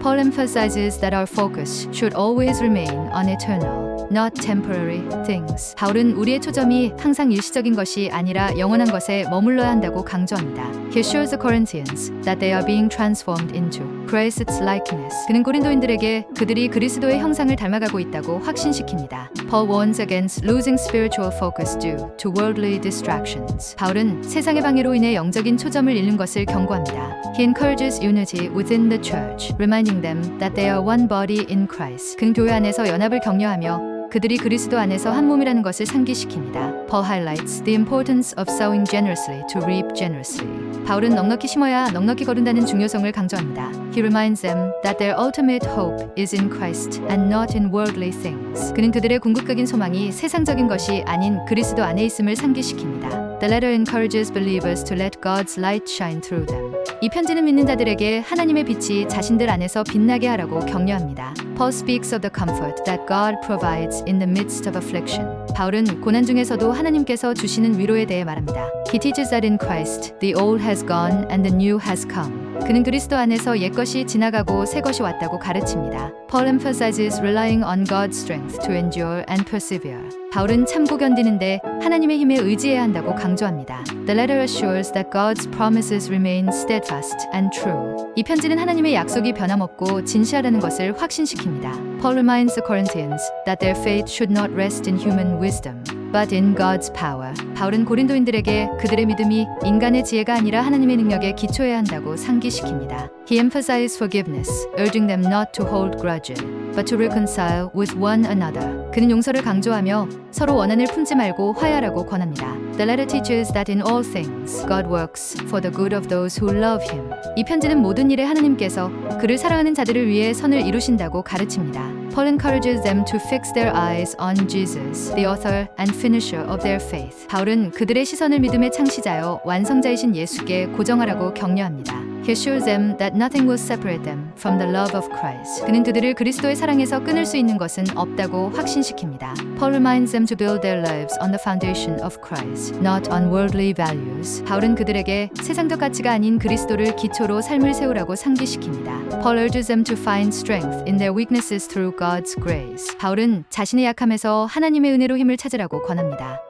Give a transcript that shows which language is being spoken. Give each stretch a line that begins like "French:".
English: Paul emphasizes that our focus should always remain on eternal, not temporary things.
Korean: 바울은 우리의 초점이 항상 일시적인 것이 아니라 영원한 것에 머물러야 한다고 강조합니다.
English: He assures the Corinthians that they are being transformed into Christ's likeness.
Korean: 그는 고린도인들에게 그들이 그리스도의 형상을 닮아가고 있다고 확신시킵니다.
English: Paul warns against losing spiritual focus due to worldly distractions.
Korean: 바울은 세상의 방해로 인해 영적인 초점을 잃는 것을 경고합니다.
English: He encourages unity within the church, reminding them that they are one body in Christ.
Korean: 그는 교회 안에서 연합을 격려하며 그들이 그리스도 안에서 한 몸이라는 것을 상기시킵니다.
English: Paul highlights the importance of sowing generously to reap generously.
Korean: 바울은 넉넉히 심어야 넉넉히 거둔다는 중요성을 강조합니다.
English: He reminds them that their ultimate hope is in Christ and not in worldly things.
Korean: 그는 그들의 궁극적인 소망이 세상적인 것이 아닌 그리스도 안에 있음을 상기시킵니다.
English: The letter encourages believers to let God's light shine through them.
Korean: 이 편지는 믿는 자들에게 하나님의 빛이 자신들 안에서 빛나게 하라고 격려합니다.
English: Paul speaks of the comfort that God provides in the midst of affliction.
Korean: 바울은 고난 중에서도 하나님께서 주시는 위로에 대해 말합니다.
English: He teaches that in Christ the old has gone and the new has come.
Korean: 그는 그리스도 안에서 옛것이 지나가고 새것이 왔다고 가르칩니다.
English: Paul emphasizes relying on God's strength to endure and persevere.
Korean: 바울은 참고 견디는데 하나님의 힘에 의지해야 한다고 강조합니다.
English: The letter assures that God's promises remain steadfast and true.
Korean: 이 편지는 하나님의 약속이 변함없고 진실하다는 것을 확신시킵니다.
English: Paul reminds the Corinthians that their faith should not rest in human wisdom, but in God's power.
Korean: 바울은 고린도인들에게 그들의 믿음이 인간의 지혜가 아니라 하나님의 능력에 기초해야 한다고 상기시킵니다.
English: He emphasizes forgiveness, urging them not to hold grudges, but to reconcile with one another.
Korean: 그는 용서를 강조하며 서로 원한을 품지 말고 화해하라고 권합니다.
English: The letter teaches that in all things, God works for the good of those who love Him.
Korean: 이 편지는 모든 일에 하나님께서 그를 사랑하는 자들을 위해 선을 이루신다고 가르칩니다.
English: Paul encourages them to fix their eyes on Jesus, the author and finisher of their faith.
Korean: 바울은 그들의 시선을 믿음의 창시자여 완성자이신 예수께 고정하라고 격려합니다.
English: He assures them that nothing will separate them from the love of Christ.
Korean: 그는 그들을 그리스도의 사랑에서 끊을 수 있는 것은 없다고 확신시킵니다.
English: Paul reminds them to build their lives on the foundation of Christ, not on worldly values.
Korean: 바울은 그들에게 세상적 가치가 아닌 그리스도를 기초로 삶을 세우라고 상기시킵니다.
English: Paul urges them to find strength in their weaknesses through God's grace.
Korean: 바울은 자신의 약함에서 하나님의 은혜로 힘을 찾으라고 권합니다.